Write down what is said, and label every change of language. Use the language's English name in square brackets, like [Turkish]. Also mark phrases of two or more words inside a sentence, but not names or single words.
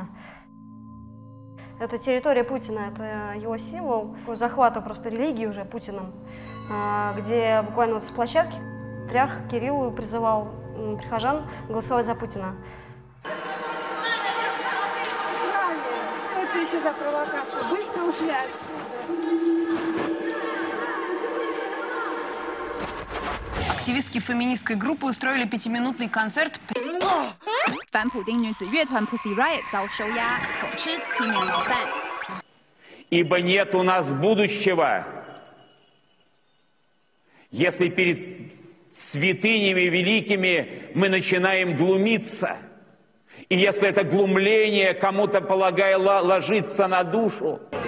[Russian] Это территория Путина, это его символ захвата просто религии уже Путиным, где буквально вот с площадки патриарх Кирилл призывал прихожан голосовать за Путина. Что это еще за провокация? Быстро ушли отсюда. Активистки феминистской группы устроили 5-минутный концерт. [Chinese] 反普丁女子乐团 Pussy Riot 遭收押，口吃7年牢饭。 [Russian] Ибо нет у нас будущего, если перед святынями великими мы начинаем глумиться. И если это глумление кому-то, полагаю, ложится на душу.